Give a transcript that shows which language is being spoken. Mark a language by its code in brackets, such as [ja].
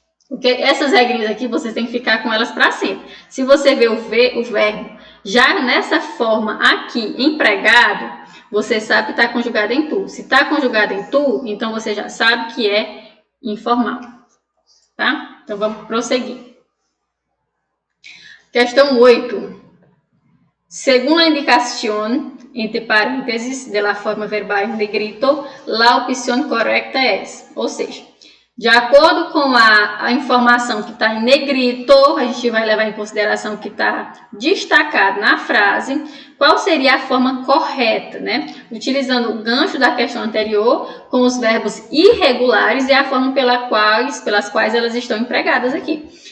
[pt] Porque essas regrinhas aqui, vocês têm que ficar com elas para sempre. Se você vê o verbo já nessa forma aqui, empregado, você sabe que está conjugado em tu. Se está conjugado em tu, então você já sabe que é informal. Tá? Então vamos prosseguir. Questão 8. [es] Según la indicación, entre parênteses, de la forma verbal en negrito, la opción correcta es. [pt] Ou seja, de acordo com a informação que está em negrito, a gente vai levar em consideração que está destacado na frase, qual seria a forma correta, né? Utilizando o gancho da questão anterior com os verbos irregulares e a forma pelas quais elas estão empregadas aqui.